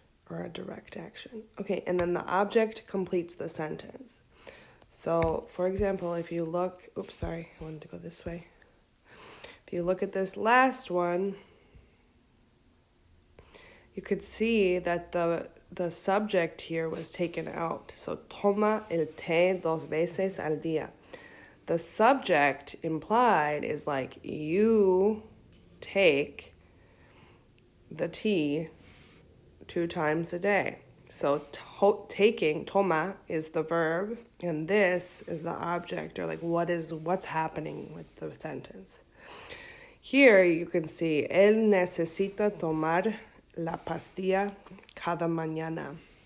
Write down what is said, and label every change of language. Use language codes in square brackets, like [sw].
[en] or a direct action. Okay, and then the object completes the sentence. So, for example, if you look, oops, sorry, I wanted to go this way. If you look at this last one, you could see that the subject here was taken out. [es] So, toma el té 2 veces al día. [en] The subject implied is like you take the tea 2 times a day. So taking, toma, is the verb, and this is the object, or like what's happening with the sentence. Here you can see, [es] él necesita tomar la pastilla cada mañana.